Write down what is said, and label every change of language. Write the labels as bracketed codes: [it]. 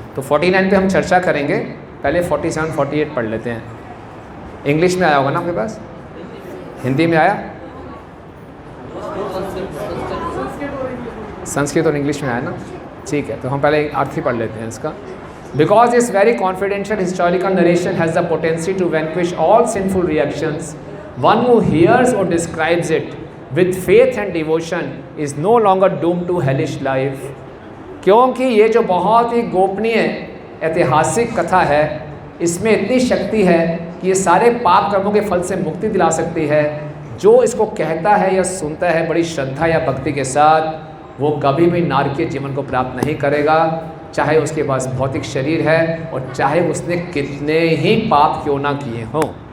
[hi] तो 49 पे हम चर्चा करेंगे, पहले 47, 48 पढ़ लेते हैं। इंग्लिश में आया होगा ना आपके पास? हिंदी में आया? संस्कृत और इंग्लिश में आया ना? ठीक है, तो हम पहले अर्थ ही पढ़ लेते हैं इसका। [en] Because this very confidential historical narration has the potency to vanquish all sinful reactions, one who hears or describes it with faith and devotion is no longer doomed to hellish life. [hi] क्योंकि ये जो बहुत ही गोपनीय ऐतिहासिक कथा है, इसमें इतनी शक्ति है कि ये सारे पाप कर्मों के फल से मुक्ति दिला सकती है। जो इसको कहता है या सुनता है बड़ी श्रद्धा या भक्ति के साथ, वो कभी भी नारकीय जीवन को प्राप्त नहीं करेगा, चाहे उसके पास भौतिक शरीर है और चाहे उसने कितने ही पाप क्यों ना किए हों।